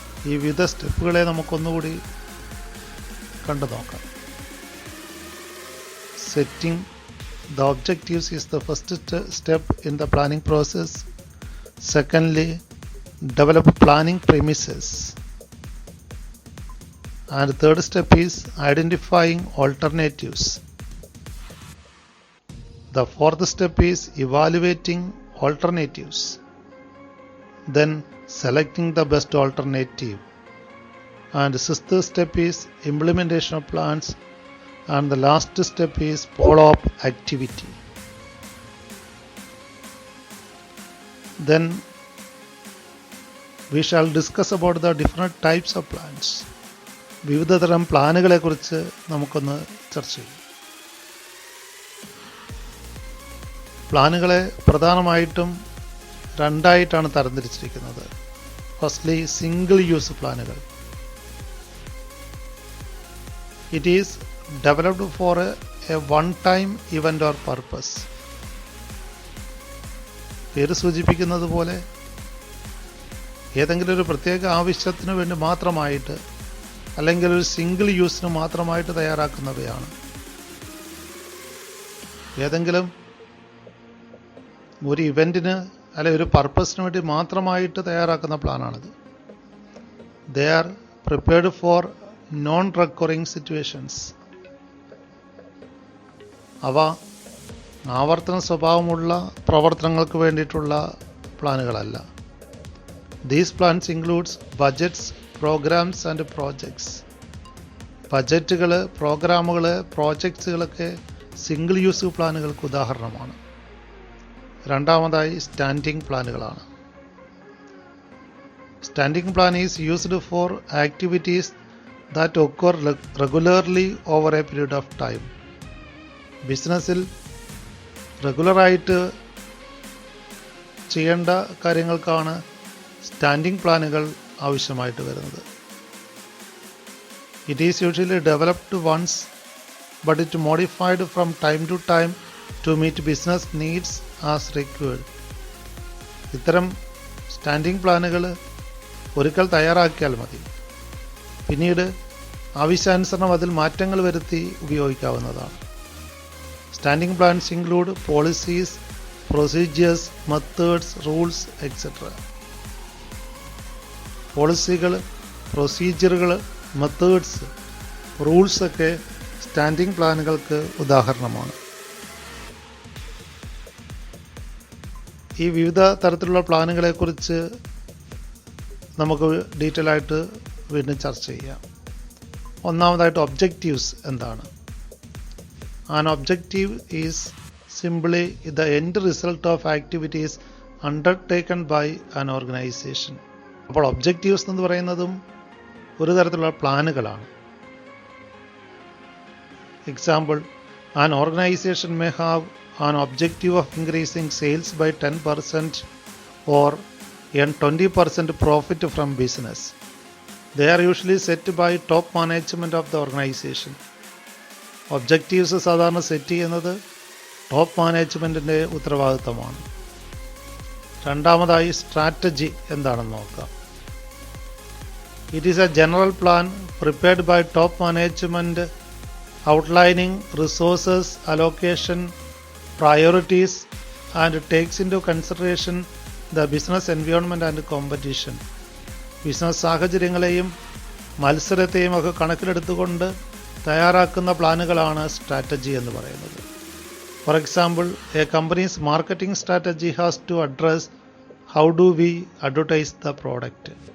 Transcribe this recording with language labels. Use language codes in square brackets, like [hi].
[ml] ഈ വിവിധ സ്റ്റെപ്പുകളെ നമുക്കൊന്നുകൂടി കണ്ടു നോക്കാം. [en] Setting the objectives is the first step in the planning process. Secondly, develop planning premises. And the third step is identifying alternatives. The fourth step is evaluating alternatives. Then selecting the best alternative. And the sixth step is implementation of plans. And the last step is follow-up activity. Then we shall discuss about the different types of plans. [ml] വിവിധ തരം പ്ലാനുകളെ കുറിച്ച് നമുക്കൊന്ന് ചർച്ച ചെയ്യാം. പ്ലാനുകളെ പ്രധാനമായിട്ടും രണ്ടായിട്ടാണ് തരംതിരിച്ചിരിക്കുന്നത്. Firstly, single use പ്ലാനുകൾ. [en] It is developed for a one time event or purpose. [ml] പേര് സൂചിപ്പിക്കുന്നത് പോലെ ഏതെങ്കിലും ഒരു പ്രത്യേക ആവശ്യത്തിന് വേണ്ടി മാത്രമായിട്ട് അല്ലെങ്കിൽ ഒരു സിംഗിൾ യൂസിന് മാത്രമായിട്ട് തയ്യാറാക്കുന്നവയാണ്. ഏതെങ്കിലും ഒരു ഇവൻറ്റിന് അല്ലെങ്കിൽ ഒരു പർപ്പസിന് വേണ്ടി മാത്രമായിട്ട് തയ്യാറാക്കുന്ന പ്ലാനാണിത്. [en] They are prepared for non recurring situations. [ml] അവ ആവർത്തന സ്വഭാവമുള്ള പ്രവർത്തനങ്ങൾക്ക് വേണ്ടിയിട്ടുള്ള പ്ലാനുകളല്ല. [en] These plans includes budgets, programs and projects. [ml] ബജറ്റുകൾ, പ്രോഗ്രാമുകൾ, പ്രോജക്ട്സുകളൊക്കെ സിംഗിൾ യൂസ് പ്ലാനുകൾക്ക് ഉദാഹരണമാണ്. രണ്ടാമതായി standing പ്ലാനുകളാണ്. [en] Standing plan is used for activities that occur regularly over a period of time. [ml] ബിസിനസ്സിൽ റെഗുലറായിട്ട് ചെയ്യേണ്ട കാര്യങ്ങൾക്കാണ് സ്റ്റാൻഡിംഗ് പ്ലാനുകൾ ആവശ്യമായിട്ട് വരുന്നത്. [en] It is usually developed once but it modified from time to time to meet business needs as required. [ml] ഇത്തരം standing പ്ലാനുകൾ ഒരിക്കൽ തയ്യാറാക്കിയാൽ മതി, പിന്നീട് ആവശ്യാനുസരണം അതിൽ മാറ്റങ്ങൾ വരുത്തി ഉപയോഗിക്കാവുന്നതാണ്. [en] Standing plans include policies, procedures, methods, rules etcetera. [ml] പോളിസികൾ, പ്രൊസീജിയറുകൾ, methods, rules ഒക്കെ സ്റ്റാൻഡിംഗ് പ്ലാനുകൾക്ക് ഉദാഹരണമാണ്. ഈ വിവിധ തരത്തിലുള്ള പ്ലാനുകളെക്കുറിച്ച് നമുക്ക് ഡീറ്റെയിൽ ആയിട്ട് വീണ്ടും ചർച്ച ചെയ്യാം. ഒന്നാമതായിട്ട് ഒബ്ജക്റ്റീവ്സ് എന്താണ്? [en] An objective is simply the end result of activities undertaken by an organisation. [ml] അപ്പോൾ ഒബ്ജക്റ്റീവ്സ് എന്ന് പറയുന്നതും ഒരു തരത്തിലുള്ള പ്ലാനുകളാണ്. [en] Example, an organization may have an objective of increasing sales by 10% or earn 20% profit from business. They are usually set by top management of the organization. [ml] Objectives സാധാരണ set ചെയ്യുന്നത് top മാനേജ്മെൻറ്റിൻ്റെ ഉത്തരവാദിത്തമാണ്. രണ്ടാമതായി strategy എന്താണെന്ന് നോക്കാം. [en] It is a general plan prepared by top management outlining resources allocation, priorities, and takes into consideration the business environment and competition. [ml] Business സാഹചര്യങ്ങളെയും മത്സരത്തെയും ഒക്കെ കണക്കിലെടുത്തുകൊണ്ട് തയ്യാറാക്കുന്ന പ്ലാനുകളാണ് strategy എന്ന് പറയുന്നത്. [en] For example, a company's marketing strategy has to address how do we advertise the product.